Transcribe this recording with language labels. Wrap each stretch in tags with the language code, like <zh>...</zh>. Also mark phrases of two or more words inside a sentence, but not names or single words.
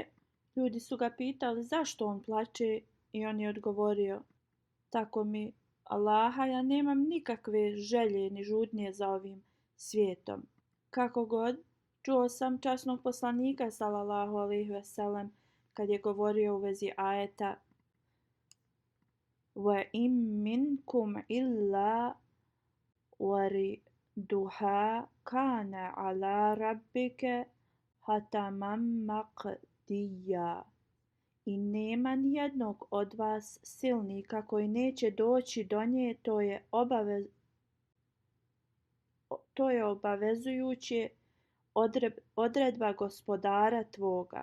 <bs>Ljudi su ga pitali zašto on plače i on je odgovorio, tako mi Allaha, ja nemam nikakve želje ni žudnje za ovim svijetom. Kako god, čuo sam časnog poslanika</bs> <ar>صلى الله عليه وسلم</ar> <bs>kad je govorio u vezi ajeta</bs> <ar>وإن منكم إلا واردها كان على ربك حتما مقضيا.</ar> <bs>I nema nijednog od vas silnika koji neće doći do nje, to je obavezujuće odredba gospodara tvoga.</bs>